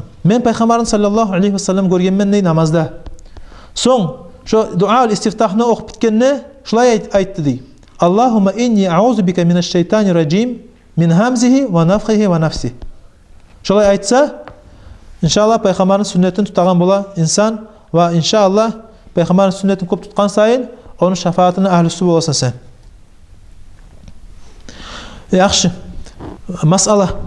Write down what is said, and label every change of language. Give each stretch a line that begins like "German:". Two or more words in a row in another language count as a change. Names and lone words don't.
Uzbek: Men payg'ambarimiz sallallohu alayhi vasallam ko'rganman dey namozda. So'ng shu duo istiftahni o'qib bitganni shulay aytdi dey.
Arabic: اللهم إني أعوذ بك من الشيطان الرجيم من همزه ونفثه ونفسه.
Uzbek: Shulay aytsa, inshaalloh payg'ambarning sunnatini tutagan bo'la inson va inshaalloh payg'ambarning sunnatini ko'p tutgan sayin onun shafaatini ahlisi bo'lasan sen. Yaxshi. Masala.